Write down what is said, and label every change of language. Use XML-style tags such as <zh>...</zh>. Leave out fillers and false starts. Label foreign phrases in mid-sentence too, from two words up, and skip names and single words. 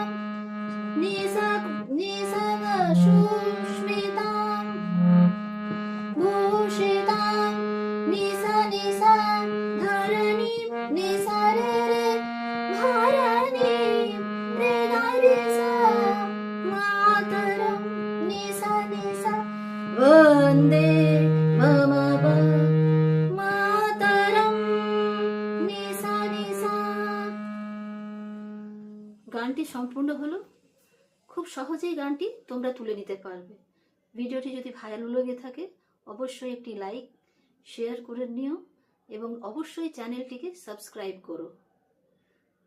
<sa>निसगा सुष्मिता भूषिता निसा निसा धरणी निसा रे रे धरणी रे रे सा मातरम निसा निसा वंदे मम मातरम निसा निसा।</sa> <bn>গানটি সম্পূর্ণ হলো। খুব সহজেই গানটি তোমরা তুলে নিতে পারবে। ভিডিওটি যদি ভালো লেগে থাকে অবশ্যই একটি লাইক শেয়ার করে নিও এবং অবশ্যই চ্যানেলটিকে সাবস্ক্রাইব করো।</bn>